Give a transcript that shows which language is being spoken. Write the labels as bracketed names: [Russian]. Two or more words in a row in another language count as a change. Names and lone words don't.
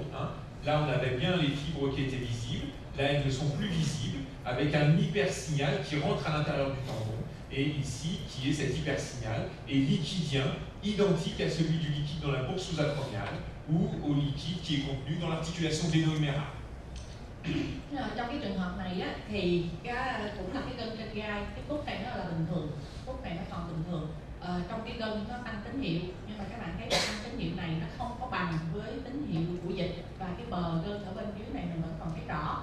[French] Là, on avait bien les fibres qui étaient visibles. Là, elles ne sont plus visibles, avec un hypersignal qui rentre à l'intérieur du tendon. Et ici, qui est cet hypersignal, est liquidien, identique à celui du liquide dans la bourse sous-acromiale, ou au liquide qui est contenu dans l'articulation gléno-humérale. [Vietnamese] Trong cái trường hợp này á, thì cũng là cái gân trên gai, cái cốt này nó là bình thường, cốt này nó còn bình thường. Trong cái gân nó tăng tín hiệu, nhưng mà các bạn thấy tăng tín hiệu này nó không có bằng với tín hiệu của dịch, và cái bờ gân ở bên dưới này mình vẫn còn thấy rõ.